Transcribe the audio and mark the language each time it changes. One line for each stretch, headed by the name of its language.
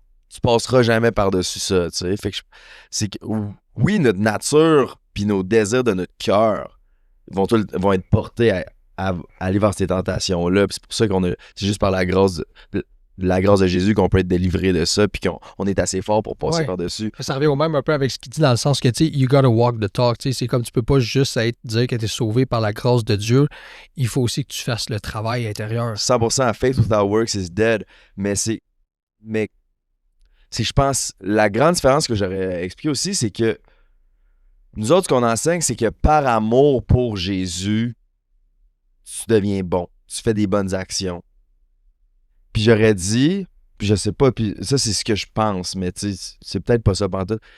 French: Tu passeras jamais par-dessus ça, tu sais. Fait que c'est que, oui, notre nature puis nos désirs de notre cœur vont être portés à aller vers ces tentations-là. Puis c'est pour ça c'est juste par la grâce de Jésus qu'on peut être délivré de ça, puis qu'on est assez fort pour passer par-dessus. Ça revient au même un peu avec ce qu'il dit dans le sens que, tu sais,
English: you gotta walk the talk.
French: Tu sais, c'est comme tu peux pas juste dire que tu es sauvé par la grâce de Dieu. Il faut aussi que tu fasses le travail intérieur.
English: 100% faith without works is dead.
French: Mais je pense, la grande différence que j'aurais expliqué aussi, c'est que nous autres, ce qu'on enseigne, c'est que par amour pour Jésus, tu deviens bon. Tu fais des bonnes actions. Puis j'aurais dit, puis je sais pas, puis ça, c'est ce que je pense, mais tu sais, c'est peut-être pas ça pantoute.